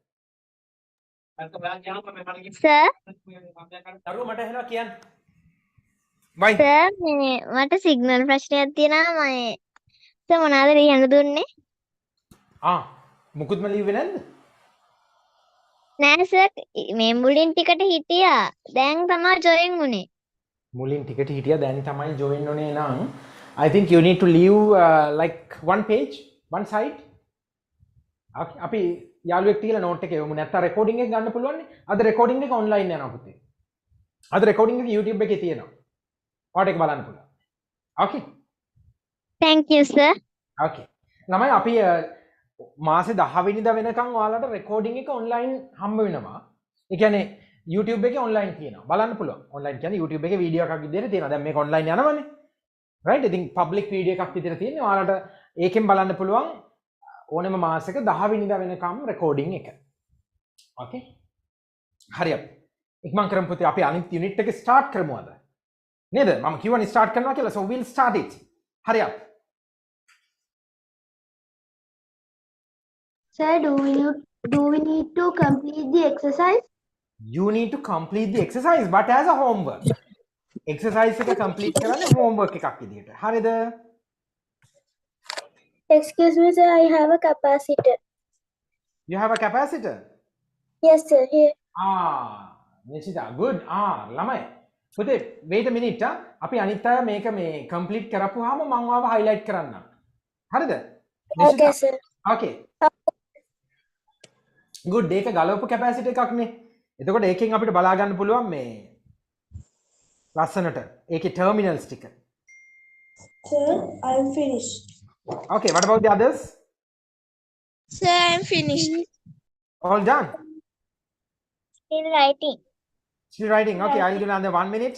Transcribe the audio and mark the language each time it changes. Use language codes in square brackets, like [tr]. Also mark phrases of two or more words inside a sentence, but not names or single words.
[en] sir, [si] දරුවෝ මට ඇහෙනවා කියන්න. [en] Why? [si] sir, මට සිග්නල් ප්‍රශ්නයක් තියෙනවා මම සර් මොනවාද ලියන්න දුන්නේ? මුකුත්ම ලිව්වේ නැද්ද? නෑ සර් මේ මුලින් ටිකට හිටියා. දැන් තමයි ජොයින් උනේ. මුලින් ටිකට හිටියා දැන් තමයි join උනේ නම් [en] I think you need to leave like one page, one side. [si] අපි යාළුවෙක් තියලා note එක යමු නැත්නම් recording එක ගන්න පුළුවන් නේ. අද recording එක online යනවා පුතේ. අද recording එක YouTube එකේ තියෙනවා. ඔයාට ඒක බලන්න පුළුවන්. Okay. [en] Thank you, sir. [si] Okay. ළමයි අපි මාසේ 10 වෙනිදා වෙනකන් ඔයාලට recording එක online හම්බ වෙනවා. ඒ කියන්නේ YouTube එකේ online තියෙනවා. බලන්න පුළුවන්. online කියන්නේ YouTube එකේ වීඩියෝ එකක් විදිහට තියෙනවා. දැන් මේක online යනවනේ. [en] right? [si] ඉතින් [en] public video [si] එකක් විදිහට තියෙනවා. ඔයාලට ඒකෙන් බලන්න පුළුවන් ඕනෑම මාසෙක 10 වෙනිදා වෙනකම් recording එක. [en] okay? [si] හරි අපි. ඉක්මන් කරමු පුතේ අපි අනිත් [en] unit එක start [si] කරමු අද. නේද? මම කියවනේ start කරනවා කියලා. [en] so we'll start it. [si] හරි අපි. [en] Sir, do we need to complete the exercise? You need to complete the exercise but as a homework. exercise එක complete කරන්න homework එකක් විදිහට. හරිද? Excuse me, sir, I have a capacitor. You have a capacitor? Yes, sir, here. Nishita, good. [si] ළමයි. පුතේ [en] wait a minute. [si] අපි අනිත් අය මේක මේ complete කරපුවාම මම ආව highlight කරන්නම්. හරිද? [en] Okay, sir. Okay. good. [si] ඒක ගලවපු capacity එකක් නේ. එතකොට ඒකෙන් අපිට බලා ගන්න පුළුවන් මේ ලස්සනට ඒකේ terminals ටික. [en] Sir, I'm finished. Okay, what about the others? Sir, I'm finished. All done? Still writing. Still writing. Okay, I'll give another 1 minute.